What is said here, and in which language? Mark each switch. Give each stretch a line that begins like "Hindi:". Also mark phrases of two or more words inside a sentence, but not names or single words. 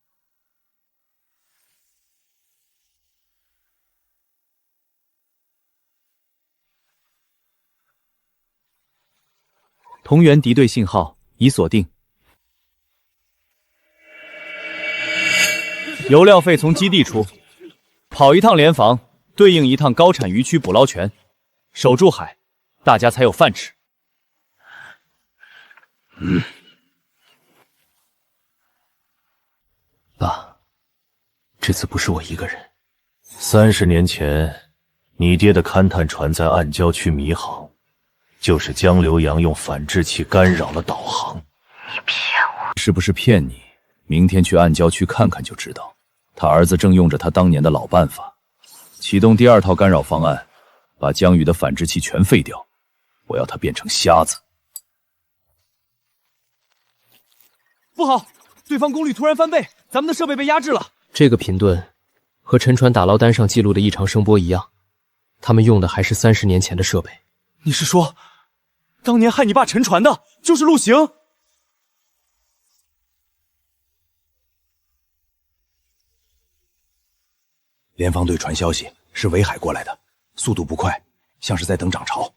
Chinese: 同源敵對信號已鎖定。油料費從基地出，跑一趟聯防，對應一趟高產漁區捕撈權，守住海，大家才有飯吃。爸，這次不是我一個人。30年前，你爹的勘探船在暗礁區迷航，就是江流洋用反制器干擾了導航。你騙我？是不是騙你？明天去暗礁區看看就知道。他兒子正用着他當年的老辦法，啟動第2套干擾方案，把江宇的反制器全廢掉。我要他變成瞎子。不好，對方功率突然翻倍，咱們的設備被壓制了。這個頻段和沉船打撈單上記錄的異常聲波一樣，他們用的還是30年前的設備。你是說，當年害你爸沉船的就是陸行？聯防隊傳消息是圍海過來的，速度不快，像是在等漲潮。